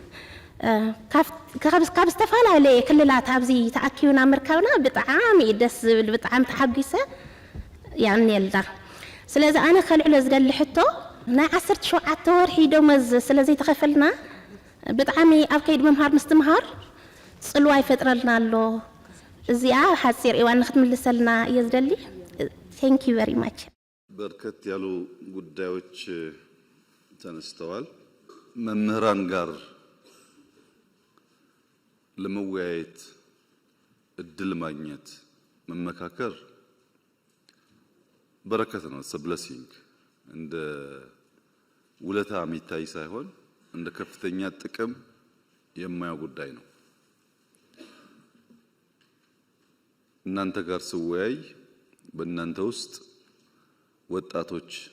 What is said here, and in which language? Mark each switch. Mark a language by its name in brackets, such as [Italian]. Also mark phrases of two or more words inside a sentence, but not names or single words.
[Tigrinya] ካብ ዝተፈላለየ ክልላት ኣብዚ ተኣኪብና ምርካብና ብጣዕሚ ደስ ዝብል ብጣዕሚ ተሓጒሰ ይዕድንየልና። ስለዚ ኣነ ከልዕሎ ዝደሊ ሕቶ ናይ 17 ወርሒ ደመወዝ ስለዘይተኸፈልና ብጣዕሚ ኣብ ከይዲ ምምሃር ምስትምሃር ጽልዋ ይፈጥረልና ኣሎ። እዚኣ ሓፂር እዋን ንክትምልሰልና እየ ዝደሊ። [English] thank you very much። [Amharic] በርከት ያሉ ጉዳዮች ተነስተዋል። መምህራን ጋር ለመወያየት እድል ማግኘት መመካከር በረከት ነው። ብለሲንግ እንደ ውለታ የሚታይ ሳይሆን እንደ ከፍተኛ ጥቅም የማያው ጉዳይ ነው። እናንተ ጋር ስወያይ በእናንተ ውስጥ ወጣቶች፣